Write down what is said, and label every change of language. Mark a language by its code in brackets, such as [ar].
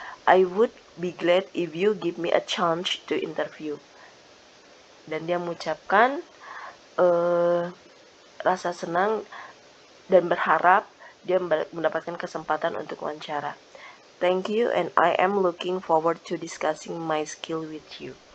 [en] I would be glad if you give me a chance to interview. [id] Dan dia mengucapkan rasa senang dan berharap dia mendapatkan kesempatan untuk wawancara. [en] Thank you and I am looking forward to discussing my skill with you.